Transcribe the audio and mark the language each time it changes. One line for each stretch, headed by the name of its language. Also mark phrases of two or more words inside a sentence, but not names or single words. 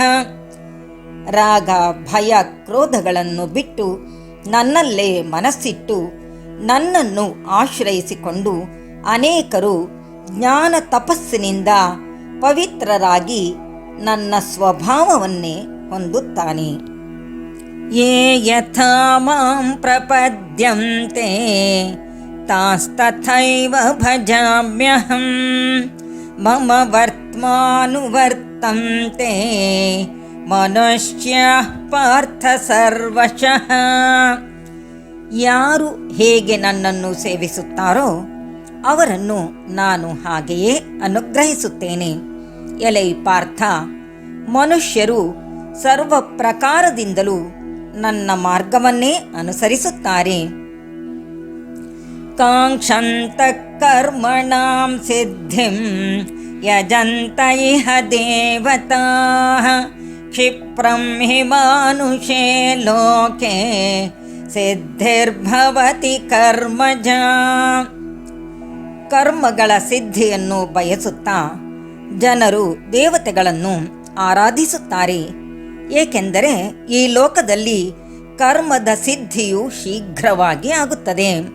Kannada: ರಾಗ ಭಯ ಕ್ರೋಧಗಳನ್ನು ಬಿಟ್ಟು ನನ್ನಲ್ಲೇ ಮನಸ್ಸಿಟ್ಟು ನನ್ನನ್ನು ಆಶ್ರಯಿಸಿಕೊಂಡು ಅನೇಕರು ಜ್ಞಾನ ತಪಸ್ಸಿನಿಂದ ಪವಿತ್ರರಾಗಿ ನನ್ನ ಸ್ವಭಾವವನ್ನೇ ಹೊಂದುತ್ತಾನೆ.
Sanskrit: ಯೇ ಯಥಾ ಮಾಂ ಪ್ರಪದ್ಯಂತೆ ತಾಸ್ತಥೈವ ಭಜಾಮ್ಯಹಂ ಮಮ ವರ್ತ್ಮಾನುವರ್ತಂತೆ ಮನುಷ್ಯಾಃ ಪಾರ್ಥ ಸರ್ವಶಃ.
Kannada: ಯಾರು ಹೇಗೆ ನನ್ನನ್ನು ಸೇವಿಸುತ್ತಾರೋ ಅವರನ್ನು ನಾನು ಹಾಗೆಯೇ ಅನುಗ್ರಹಿಸುತ್ತೇನೆ. ಎಲೈ ಪಾರ್ಥ, ಮನುಷ್ಯರು ಸರ್ವ ಪ್ರಕಾರದಿಂದಲೂ ನನ್ನ ಮಾರ್ಗವನ್ನೇ ಅನುಸರಿಸುತ್ತಾರೆ.
Sanskrit: ಕಾಂಕ್ಷಂತ ಕರ್ಮಣಾಂ ಸಿದ್ಧಿಂ ಯಜಂತ ಇಹ ದೇವತಾಃ ಕ್ಷಿಪ್ರಂ ಹಿ ಮಾನುಷೇ ಲೋಕೆ ಸಿದ್ಧಿರ್ಭವತಿ ಕರ್ಮಜ.
Kannada: ಕರ್ಮಗಳ ಸಿದ್ಧಿಯನ್ನು ಬಯಸುತ್ತಾ ಜನರು ದೇವತೆಗಳನ್ನು ಆರಾಧಿಸುತ್ತಾರೆ, ಏಕೆಂದರೆ ಈ ಲೋಕದಲ್ಲಿ ಕರ್ಮದ ಸಿದ್ಧಿಯು ಶೀಘ್ರವಾಗಿ ಆಗುತ್ತದೆ.